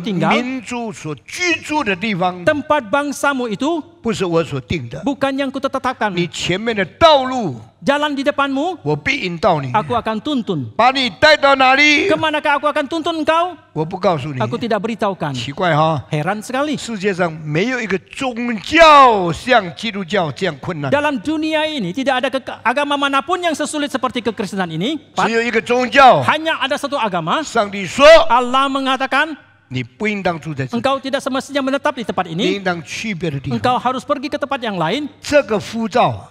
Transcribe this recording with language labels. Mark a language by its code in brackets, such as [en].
[id] tinggal. [zh] 民族所居住的地方， [id] Tempat bangsamu itu [zh] 不是我所定的。 [id] bukan yang kutetapkan. [zh] 你前面的道路， [id] Jalan di depanmu, [zh] 我必引导你， [id] aku akan tuntun. [zh] 把你带到哪里， [id] Kemanakah aku akan tuntun engkau? [zh] 我不告诉你。 [id] Aku tidak beritahukan. [zh] 奇怪哈， [id] Heran sekali. [zh] 世界上没有一个宗教像基督教这样困难， [id] Dalam dunia ini tidak ada agama manapun yang sesulit seperti kekristenan ini. [zh] 只有一个宗教。 [id] Hanya ada satu agama. [zh] 上帝说， [id] Allah mengatakan [zh] 你不应当住在这里， [id] engkau tidak semestinya menetap di tempat [zh] 你 [id] ini. [zh] 应当去别的地方。 [id] Engkau harus pergi ke tempat yang lain. [zh] 这个呼召